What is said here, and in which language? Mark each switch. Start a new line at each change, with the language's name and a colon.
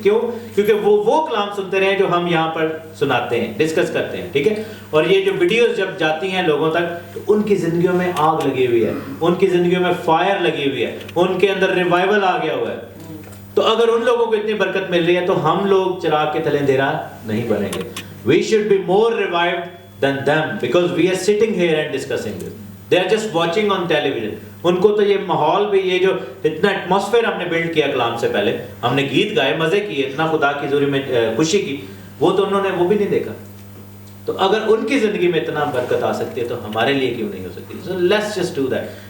Urdu: کیوں؟ کیونکہ وہ کلام سنتے رہے جو ہم یہاں پر سناتے ہیں, ڈسکس کرتے ہیں, ٹھیک ہے. اور یہ جو ویڈیوز جب جاتی ہیں لوگوں تک تو ان کی زندگیوں میں آگ لگی ہوئی ہے, ان کی زندگیوں میں فائر لگی ہوئی ہے, ان کے اندر ریوائول آ گیا ہوا ہے. تو اگر ان لوگوں کو اتنی برکت مل رہی ہے تو ہم لوگ چراغ کے تلے اندھیرا نہیں بنیں گے.
English: We should be more revived than them because we are sitting here and discussing this. They are just watching on television.
Urdu: ان کو تو یہ ماحول بھی, یہ جو اتنا ایٹماسفیئر ہم نے بلڈ کیا کلام سے پہلے, ہم نے گیت گائے, مزے کیے, اتنا خدا کی حضوری میں خوشی کی, وہ تو انہوں نے وہ بھی نہیں دیکھا. تو اگر ان کی زندگی میں اتنا برکت آ سکتی ہے تو ہمارے لیے کیوں نہیں ہو سکتی؟
English: So let's just do that.